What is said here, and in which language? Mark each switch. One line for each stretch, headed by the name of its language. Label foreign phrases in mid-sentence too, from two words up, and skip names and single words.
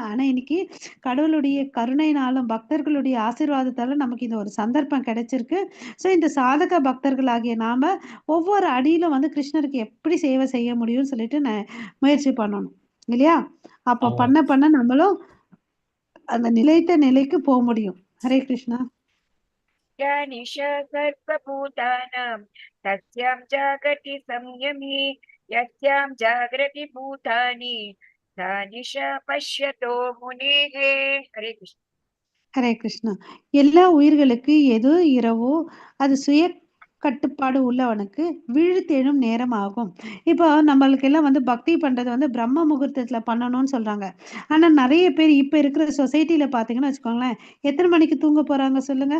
Tamil: ஆனா இன்னைக்கு கடவுளுடைய கருணைனாலும் பக்தர்களுடைய ஆசீர்வாதத்தாலும் நமக்கு இந்த ஒரு சந்தர்ப்பம் கிடைச்சிருக்கு. ஸோ இந்த சாதக பக்தர்களாகிய நாம ஒவ்வொரு அடியிலும் வந்து கிருஷ்ணருக்கு எப்படி சேவை செய்ய முடியும்னு சொல்லிட்டு முயற்சி பண்ணணும் இல்லையா? அப்போ ஆமா பண்ண மாதாஜி. பண்ண நம்மளும் அந்த நிலைத்த நிலைக்கு போக முடியும். ஹரே கிருஷ்ணா.
Sanskrit: निशा सर्वभूतानां तस्यां जागति संयमी यस्यां जागृति भूतानि सा निशा पश्यतो मुनेः हरे कृष्ण
Tamil: ஹரே கிருஷ்ணா. எல்லா உயிர்களுக்கு எது இரவோ அது சுய கட்டுப்பாடு உள்ளவனுக்கு விழித்தெழும் நேரம் ஆகும். இப்போ நம்மளுக்கு எல்லாம் வந்து பக்தி பண்றது வந்து பிரம்ம முகூர்த்தத்துல பண்ணணும்னு சொல்றாங்க. ஆனா நிறைய பேர் இப்ப இருக்கிற சொசைட்டில பாத்தீங்கன்னு வச்சுக்கோங்களேன், எத்தனை மணிக்கு தூங்க போறாங்க சொல்லுங்க?